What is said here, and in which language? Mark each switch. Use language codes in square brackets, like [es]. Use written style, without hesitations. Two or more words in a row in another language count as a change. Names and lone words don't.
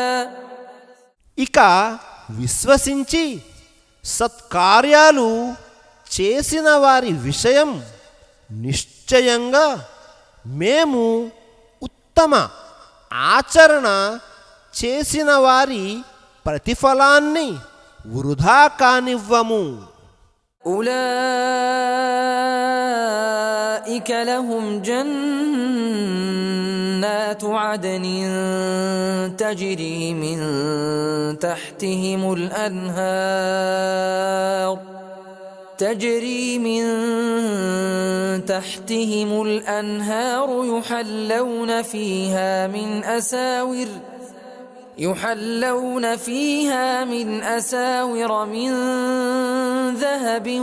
[te] ఇక విశ్వసించి సత్కార్యాలు చేసిన వారి విషయం నిశ్చయంగా మేము ఉత్తమ ఆచరణ చేసిన వారి ప్రతిఫలాన్ని వృధా కానివ్వము. [ar] أولئك لهم جنات عدن تجري من تحتهم الأنهار تجري من تحتهم الأنهار يحلون فيها من أساور من ذهب